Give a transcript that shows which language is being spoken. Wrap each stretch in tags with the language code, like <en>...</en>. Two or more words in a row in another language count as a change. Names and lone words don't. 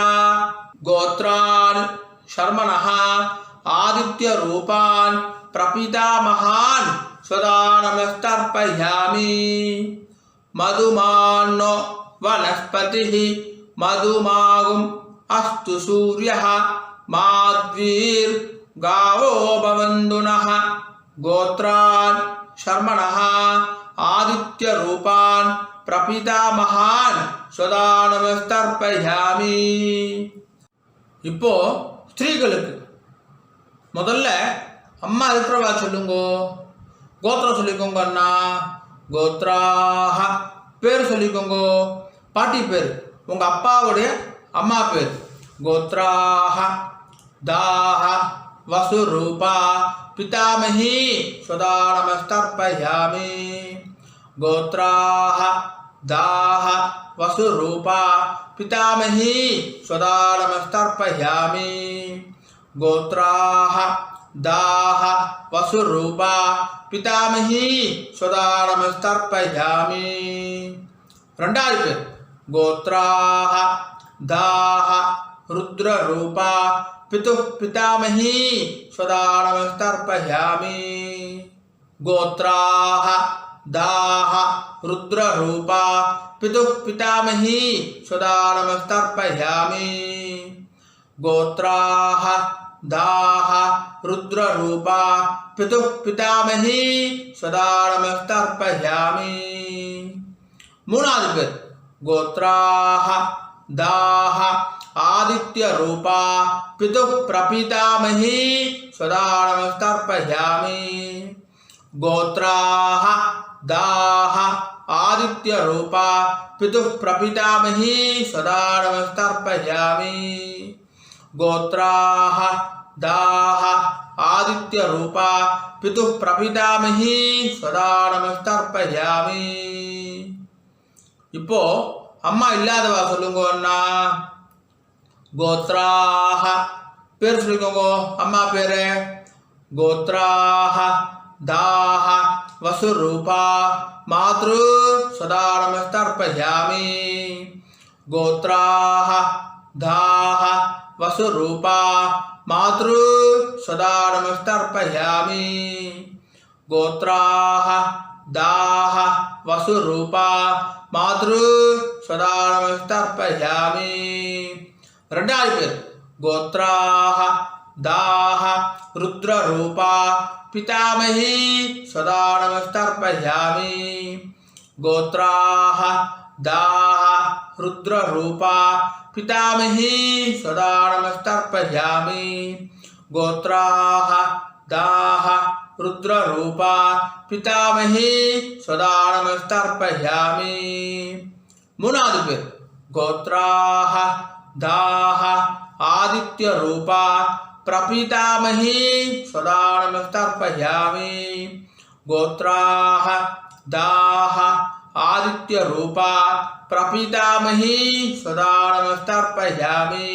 <sa>गोत्रान् शर्मणः आदित्य रूपान् प्रपितामहान् स्वधानमस्तर्पयामि. मधुमान्नो वनस्पतिः मधुमाँ अस्तु सूर्यः माध्वीर् गावो भवन्तुनः. गोत्रान् शर्मणः आदित्य रूपान् प्रपितामहान् स्वदानमस्तर्पयामि.</sa> <ta>இப்போ ஸ்திரீகளுக்கு முதல்ல அம்மா இருக்கிறவா சொல்லுங்கோ. கோத்திரம் சொல்லிக்கோங்க அண்ணா. கோத்ராஹ பேர் சொல்லிக்கோங்க. பாட்டி பேர் உங்க அப்பாவுடைய அம்மா பேர்.</ta> <sa>गोत्राः दाः वसुरूपा पितामही स्वदानमस्तर्पयामि. गोत्राः दाः वसुरूपा पितामही स्वदानमस्तर्पयामि. गोत्राः दाः वसुरूपा पितामही स्वदानमस्तर्पयामि.</sa> <ta>ரெண்டாவது பேர்.</ta> <sa>गोत्राः दाः रुद्ररूपा पितुः पितामही स्वदानमस्तर्पयामि. गोत्राः दाः रुद्ररूपा पितुः पितामही स्वदानमस्तर्पयामि. गोत्राः दाः रुद्ररूपा पितुः पितामही स्वदानमस्तर्पयामि.</sa> <ta>மூணாவது பேர்.</ta> <sa>गोत्राः दाः आदित्य रूपा पितुः प्रपितामही स्वदानमस्तर्पयामि. गोत्राः दाः आदित्य रूपा पितुः प्रपितामही सदा नमस्तर्पयामि। गोत्राः दाः आदित्य रूपा पितुः प्रपितामही सदा नमस्तर्पयामि।</sa> <ta>இப்போ அம்மா இல்லாதவா சொல்லுங்க அண்ணா. கோத்ராஹ பேர் சொல்லிக்கோங்க அம்மா பேரு.</ta> <sa>गोत्राः दाः वसुरूपा मातृ सदा नमस्तर्पयामि. गोत्राः दाः वसुरूपा मातृ सदा नमस्तर्पयामि. கோத்ராஹ दाह वसुरूपा मातृ सदा नमस्तर्पयामि.</sa> <ta>ரெண்டாவது பேர்</ta> <sa>गोत्राः दाः रुद्ररूपा पितामही सदा नमस्तर्पयामि. गोत्राः दाः रुद्ररूपा पितामही सदा नमस्तर्पयामि. கோத்ராஹ दाह रुद्ररूपा पितामही सदा नमस्तर्पयामि.</sa> <ta>மூணாவது பேர்</ta> <sa>गोत्राः दाः आदित्य रूपा प्रपितामही सदा नमस्तर्पयामि. गोत्राः दाः आदित्य रूपा प्रपितामही सदा नमस्तर्पयामि.</sa>